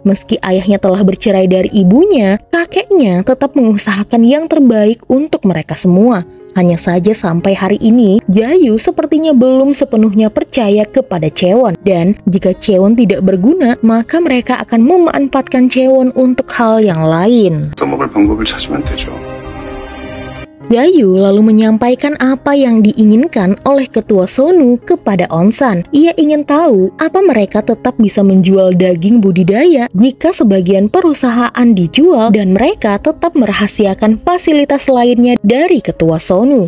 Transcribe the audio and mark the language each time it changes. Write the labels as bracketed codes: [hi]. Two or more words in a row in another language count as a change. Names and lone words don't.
[id] Meski ayahnya telah bercerai dari ibunya, kakeknya tetap mengusahakan yang terbaik untuk mereka semua. Hanya saja sampai hari ini, Jayu sepertinya belum sepenuhnya percaya kepada Chae-won. Dan jika Chae-won tidak berguna, maka mereka akan memanfaatkan Chae-won untuk hal yang lain. [ko] 써먹을 방법을 찾으면 되죠. [id] Jayu lalu menyampaikan apa yang diinginkan oleh Ketua Sonu kepada Onsan. Ia ingin tahu apa mereka tetap bisa menjual daging budidaya jika sebagian perusahaan dijual dan mereka tetap merahasiakan fasilitas lainnya dari Ketua Sonu.